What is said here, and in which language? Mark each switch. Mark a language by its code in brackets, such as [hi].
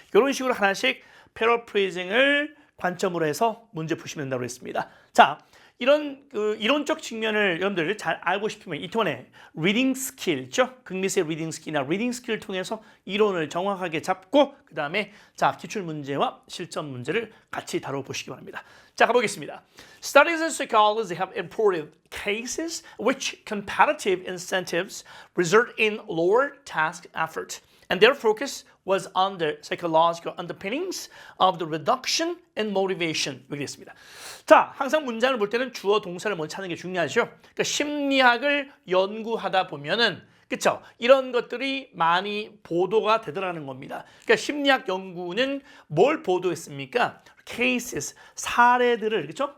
[ko] 이런 식으로 하나씩 패러프레이징을 관점으로 해서 문제 푸시면 된다고 했습니다. 자, 이런 이론적 측면을 여러분들 잘 알고 싶으면 이번에 리딩 스킬 있죠? 극미스의 리딩 스킬이나 리딩 스킬을 통해서 이론을 정확하게 잡고 그 다음에 자 기출 문제와 실전 문제를 같이 다뤄보시기 바랍니다. 자, 가보겠습니다. [en] Studies in psychology have reported cases which comparative incentives result in lower task effort. And their focus was on the psychological underpinnings of the reduction in motivation. [ko] 여기 있습니다. 자, 항상 문장을 볼 때는 주어 동사를 먼저 찾는 게 중요하죠. 그러니까 심리학을 연구하다 보면은 그렇죠? 이런 것들이 많이 보도가 되더라는 겁니다. 그러니까 심리학 연구는 뭘 보도했습니까? cases, 사례들을 그렇죠?